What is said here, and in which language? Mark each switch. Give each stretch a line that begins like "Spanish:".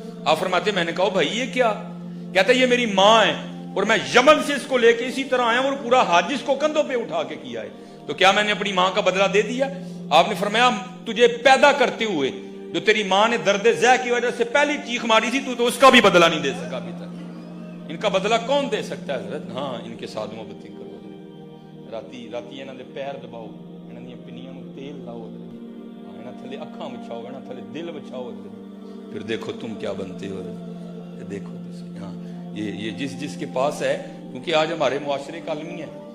Urdu: آپ فرماتے میں نے کہا بھائی یہ کیا, کہتا یہ میری ماں ہے, اور میں یمن سے اس کو لے کے اسی طرح آیا اور پورا حج اس کو کندھوں پہ اٹھا کے کیا ہے. تو کیا میں نے اپنی ماں کا بدلہ دے دیا. آپ نے فرمایا تجھے پیدا کرتے ہوئے جو تیری ماں نے درد زہ کی وجہ سے پہلی چیخ ماری تھی, تو اس کا بھی بدلہ نہیں دے سکا ابھی تک. ان کا بدلہ کون دے سکتا ہے حضرت. ہاں ان کے ساتھ محبت کرو.
Punjabi: راتی انہاں دے پیر دباؤ, انہاں دی پنیاں نوں تیل لاؤ, انہاں تھلے اکھاں وچھاؤ, انہاں تھلے دل وچھاؤ,
Urdu: پھر دیکھو تم کیا بنتے ہو. دیکھو ہاں یہ جس کے پاس ہے, کیونکہ آج ہمارے معاشرے کا عالمی ہے.